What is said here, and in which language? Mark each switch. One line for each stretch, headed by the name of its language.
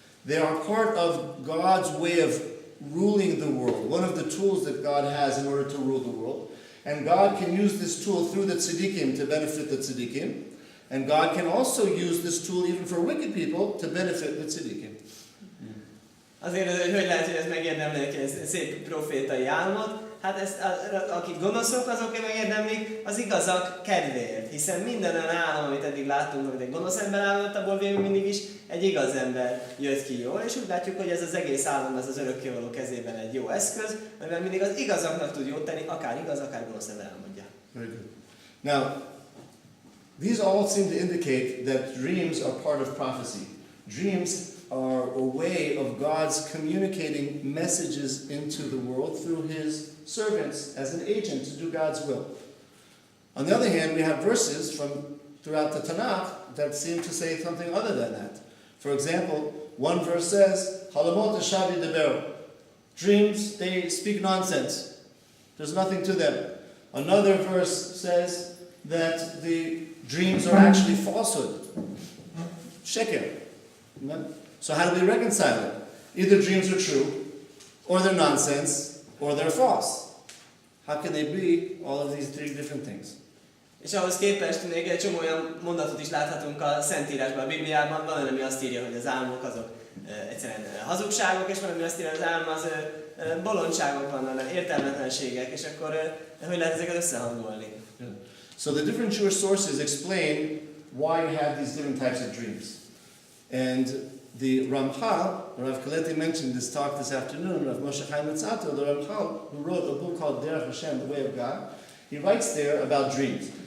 English: They are part of God's way of ruling the world, one of the tools that God has in order to rule the world. And God can use this tool through the tzaddikim to benefit the tzaddikim. And God can also use this tool even for wicked people to benefit the tzaddikim.
Hungarian: Azért, hogy lehet, hogy ez megérdemlik egy szép profétai álmot, hát ezt, akik gonoszok, azok megérdemlik az igazak kedvéért. Hiszen minden olyan álom, amit eddig láttunk, amit egy gonosz ember álmodott, abból végül mindig is egy igaz ember jött ki jól, és úgy látjuk, hogy ez az egész álom, ez az örökkévaló kezében egy jó eszköz, amivel mindig az igazaknak tud jót tenni, akár igaz, akár gonosz ember álmodja.
English: Very good. Now, these all seem to indicate that dreams are part of prophecy. Dreams are a way of God's communicating messages into the world through his servants as an agent to do God's will. On the other hand, we have verses from throughout the Tanakh that seem to say something other than that. For example, one verse says,
Hebrew: Halamot Shavi Deber.
English: Dreams, they speak nonsense. There's nothing to them. Another verse says that the dreams are actually falsehood. Sheker. So how do we reconcile it? Either dreams are true, or they're nonsense, or they're false. How can they be all of these 3 different things?
Hungarian: És ahhoz képest még egy csomó olyan mondatot is láthatunk a Szentírásban, a Bibliában, van, ami azt írja, hogy az álmok azok egyszerűen hazugságok, és van, ami azt írja, hogy az álma az bolondságok vannak, értelmetlenségek, és akkor hogy lehet ezeket összehangolni?
English: Yeah. So the different Jewish sources explain why you have these different types of dreams. And the Ramchal, Rav Koleti mentioned this talk this afternoon, Rav Moshe Chaim Luzzatto, the Ramchal, who wrote a book called Derech Hashem, The Way of God, he writes there about dreams.